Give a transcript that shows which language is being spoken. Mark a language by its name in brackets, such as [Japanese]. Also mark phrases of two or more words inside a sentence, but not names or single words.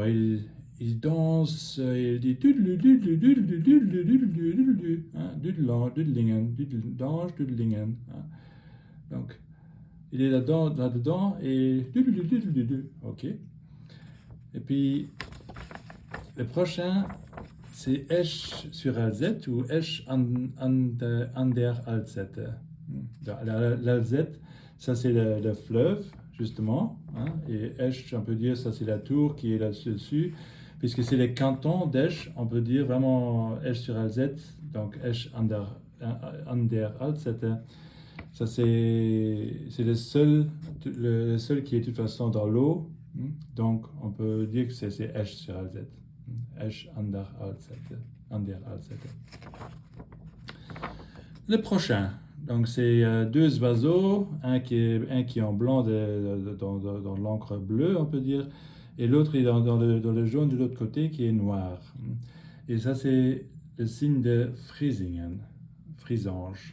[French] Il danse, il dit Dudlingen. Donc, il est là-dedans et ok. Et puis, le prochain, c'est Esch sur Alzette ou Esch an der Alzette. L'Alzette, ça c'est le fleuve, justement. Et Esch, on peut dire, ça c'est la tour qui est là-dessus. Puisque c'est les cantons d'Esch, on peut dire vraiment Esch sur Alzette, donc Esch an der Alzette. Ça c'est le seul qui est de toute façon dans l'eau. Donc on peut dire que c'est Esch sur Alzette. Esch an der Alzette. Le prochain, donc c'est deux oiseaux, un qui est en blanc dans l'encre bleue, on peut dire, et l'autre est dans le jaune de l'autre côté qui est noir. Et ça c'est le signe de Friesingen, Frisange.